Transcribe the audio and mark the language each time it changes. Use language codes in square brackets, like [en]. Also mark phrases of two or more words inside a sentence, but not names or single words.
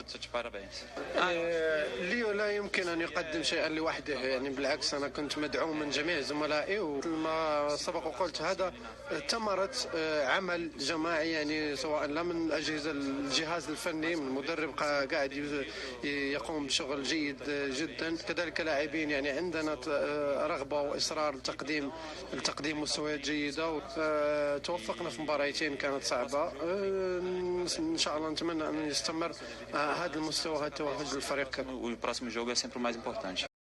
[ar] ليو لا يمكن أن يقدم شيئا لوحده، يعني بالعكس أنا كنت مدعوم من جميع زملائي، ومثل ما سبق وقلت هذا ثمرة عمل جماعي، يعني سواء لا من الجهاز الفني من المدرب قاعد يقوم بشغل جيد جدا، كذلك لاعبين يعني عندنا رغبة وإصرار لتقديم مستويات جيدة، وتوفقنا في مباراتين كانت صعبة. إن شاء الله نتمنى أن يستمر هذا المستوى، هذا التوهج للفريق. [pt] O próximo jogo é sempre o mais importante.